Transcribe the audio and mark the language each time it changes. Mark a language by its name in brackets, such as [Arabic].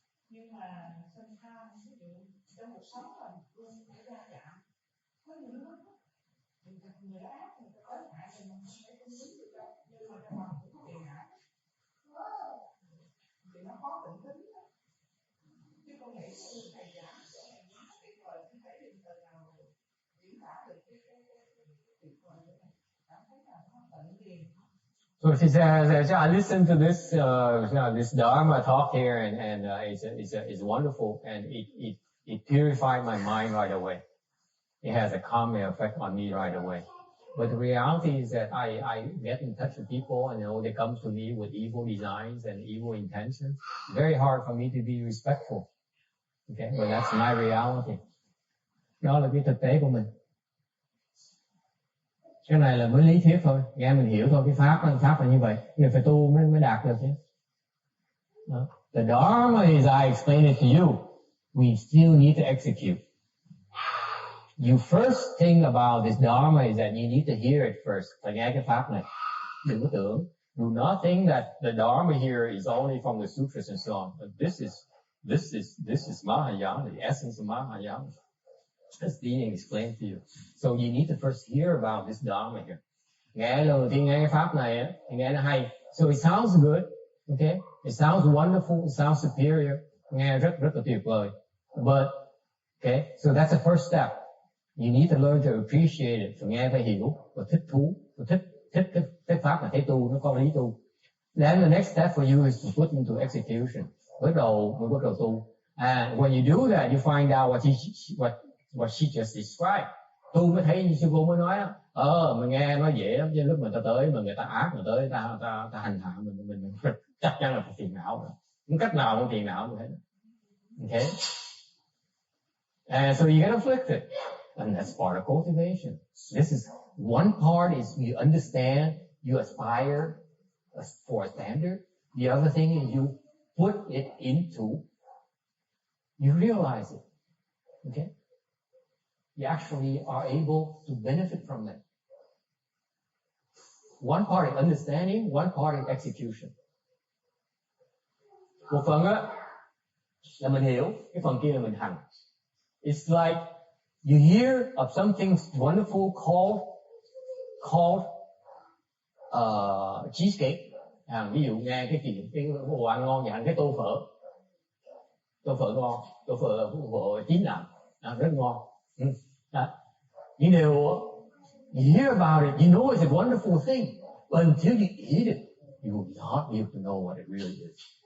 [Vietnamese] Nhưng mà sinh tham, ví dụ trong cuộc sống là luôn phải ra chạm, có những lúc người đó ác, người ta tới hại thì mình không thể không biết được đâu, nhưng mà trong lòng cũng có bị hại thì nó khó định tính đó. Chứ con nghĩ thầy giảng chỗ này quá tuyệt vời, không thấy được từ nào diễn tả được cái tuyệt vời của này, cảm thấy là nó tận liền. [English] So she says, I listened to this this Dharma talk here, and it's wonderful, and it purified my mind right away. It has a calming effect on me right away. But the reality is that I get in touch with people, and they come to me with evil designs and evil intentions. It's very hard for me to be respectful. Okay, well that's my reality. [Vietnamese] Đó là cái thực tế của mình. Cái này là mới lý thuyết thôi, nghe mình hiểu thôi, cái pháp là như vậy, mình phải tu mới đạt được chứ. Đó. [English] The Dharma is I explain it to you. We still need to execute. You first think about this Dharma is that you need to hear it first. [Vietnamese] Phải nghe cái pháp này. Đừng có tưởng. [English] Do not think that the Dharma here is only from the sutras and so on. But this is Mahayana, the essence of Mahayana. As being explained to you. So you need to first hear about this Dharma here. [Vietnamese] Nghe lần thì nghe cái pháp này á, thì nghe nó hay. [English] So it sounds good, okay? It sounds wonderful, it sounds superior. [Vietnamese] Nghe rất là tuyệt vời. [English] But, okay, so that's the first step. You need to learn to appreciate it. [Vietnamese] Phải nghe phải hiểu và thích thú, và thích cái pháp mà thấy tu, nó có lý tu. [English] Then the next step for you is to put into execution. [Vietnamese] Mới bắt đầu tu. [English] And when you do that, you find out what she just described. [Vietnamese] Tu mới thấy như sư cô mới nói đó. Mình nghe nó dễ lắm, chứ lúc mà ta tới mà người ta ác mà tới ta hành hạ mình chắc chắn là phải phiền não rồi. Không cách nào không phiền não hết. [English] Okay? And so you get afflicted. And that's part of cultivation. This is one part is you understand, you aspire for a standard. The other thing is you put it into, you realize it. Okay? You actually are able to benefit from that. One part is understanding, one part is execution. [Vietnamese] Một phần á là mình hiểu, cái phần kia là mình hành. [English] It's like you hear of something wonderful called cheesecake. [Vietnamese] Ví dụ nghe cái đồ ăn ngon vậy, cái tô phở ngon, tô phở chín làm, rất ngon. [English] You know, you hear about it, you know it's a wonderful thing, but until you eat it, you will not be able to know what it really is.